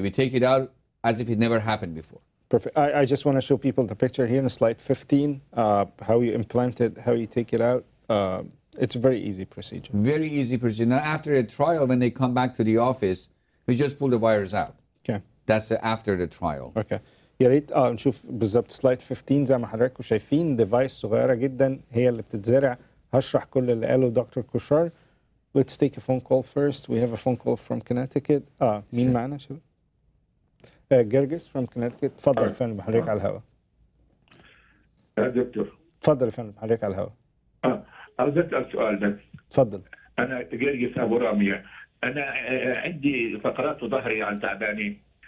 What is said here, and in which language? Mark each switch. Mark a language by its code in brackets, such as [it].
[en] We take it out as if it never happened before. Perfect. I just want to show people the picture here in slide 15, how you implant it, how you take it out. It's a very easy procedure. Very easy procedure. Now, after a trial, when they come back to the office, we just pull the wires out. Okay. That's after the trial. [ar] اوكي يا ريت نشوف بالظبط سلايد 15 زي ما حضراتكم شايفين ديفايس صغيره جدا هي اللي بتتزرع. هشرح كل اللي قاله دكتور كوشار. [en] Let's take a phone call first. We have a phone call from Connecticut. [ar] مين معانا شباب؟ جرجس [en] from Connecticut. [ar] اتفضل يا فندم حضرتك على الهواء. يا دكتور. اتفضل يا فندم حضرتك على الهواء. عاوز اسال سؤال بس. اتفضل. انا جرجس ابو راميه. انا عندي فقرات في ظهري يعني تعبانين.